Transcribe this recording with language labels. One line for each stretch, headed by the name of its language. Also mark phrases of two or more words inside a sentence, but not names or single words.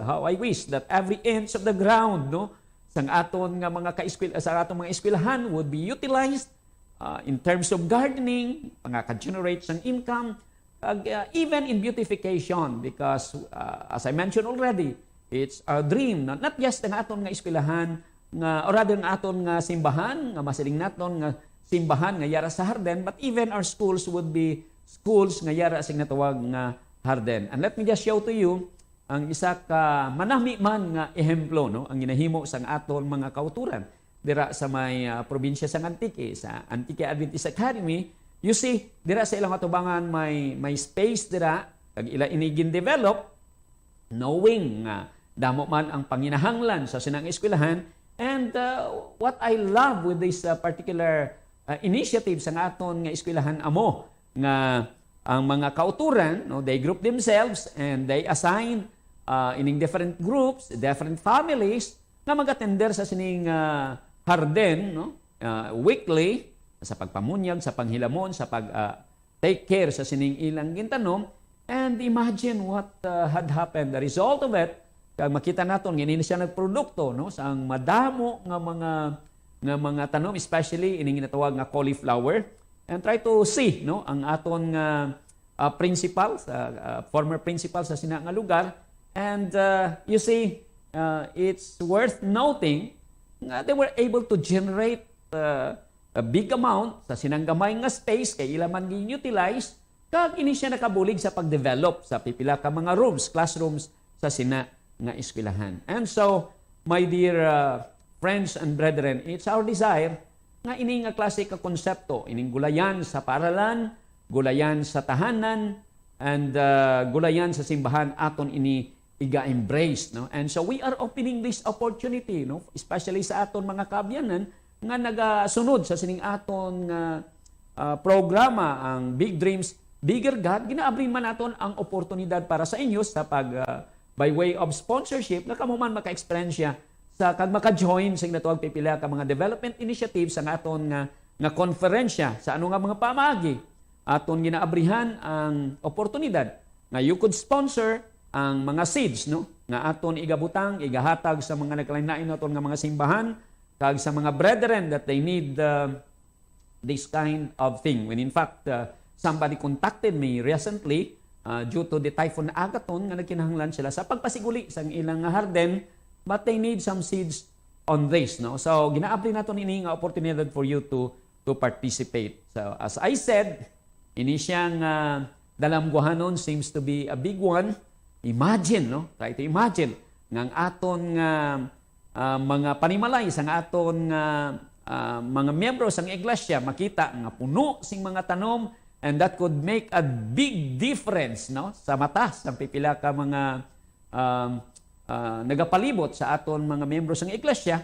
English: How I wish that every inch of the ground,
Hiligaynon: no, sang aton nga mga sa aton mga eskwelahan
English: would be utilized in terms of gardening,
Hiligaynon: ka-generate sang income,
English: even in beautification, because as I mentioned already, it's our dream, not just
Hiligaynon: ang aton nga eskwelahan, nga or rather ang aton nga simbahan, nga masiling naton nga simbahan nga yara sa harden,
English: but even our schools would be schools
Hiligaynon: nga yara sing natawag nga harden.
English: And let me just show to you
Hiligaynon: ang isa ka manami man nga ehemplo, no, ang ginahimo sang aton mga kauturan dira sa may probinsya sang Antique, sa Antique Adventist Academy.
English: You see,
Hiligaynon: dira sa ilang atubangan may space dira kag ila inigin develop, knowing nga damo man ang panginahanglan sa sinang eskwelahan.
English: And what I love with this particular initiative
Hiligaynon: sa aton nga eskwelahan amo nga ang mga kauturan, no,
English: they group themselves and they assign
Hiligaynon: ining
English: different groups, different families
Hiligaynon: nga mag-attender sa sining harden, no, weekly sa pagpamunyag, sa panghilamon, sa pag
English: take care
Hiligaynon: sa sining ilang gintanom.
English: And imagine what had happened. The result of it,
Hiligaynon: kag makita naton nga ini siya nagprodukto, no, sa ang madamo nga mga tanom, especially ining ginatawag nga cauliflower.
English: And try to see,
Hiligaynon: no, ang aton principal, former principal sa sina nga lugar.
English: And you see, it's worth noting
Hiligaynon: nga
English: they were able to generate a big amount
Hiligaynon: sa sinang gamay nga space kay ila man gi-utilize, kag ini siya nakabulig sa pag-develop sa pipila ka mga
English: rooms, classrooms
Hiligaynon: sa sina nga eskwelahan.
English: And so, my dear friends and brethren, it's our desire
Hiligaynon: nga ini nga klase ka konsepto, ining
Filipino: gulayan sa paaralan, gulayan sa tahanan, and gulayan sa simbahan
Hiligaynon: aton ini iga-embrace, no?
English: And so we are opening this opportunity,
Hiligaynon: no, especially sa aton mga kaabyanan nga nagasunod sa sining aton programa, ang Big Dreams, Bigger God. Ginaabri man naton ang oportunidad para sa inyo sa
English: by way of sponsorship
Hiligaynon: na kamo man maka-experience sa kag maka-join sa natawag pipila ka mga
English: development initiatives
Hiligaynon: sa aton nga konferensya sa ano nga mga pamaagi. Aton ginaabrihan ang oportunidad nga
English: you could sponsor
Hiligaynon: ang mga seeds, no, nga aton igabutang, igahatag sa mga nagkalain-lain naton nga mga simbahan kag sa mga brethren
English: that they need this kind of thing. When in fact, somebody contacted me recently due to the Typhoon Agaton
Hiligaynon: nga nagkinahanglan sila sa pagpasiguli sa ilang harden,
English: but they need some seeds on this, no?
Hiligaynon: So ginaapli naton ini nga opportunity
English: for you to participate. So as I said,
Hiligaynon: ini siyang dalamguhanon
English: seems to be a big one.
Hiligaynon: Imagine, no?
English: Try to imagine
Hiligaynon: nga ang aton mga panimalay sa aton mga miyembro sa iglesia makita nga puno sing mga tanom,
English: and that could make a big difference,
Hiligaynon: no, sa mata sa pipila ka mga nagapalibot sa aton mga miyembro sa iglesia.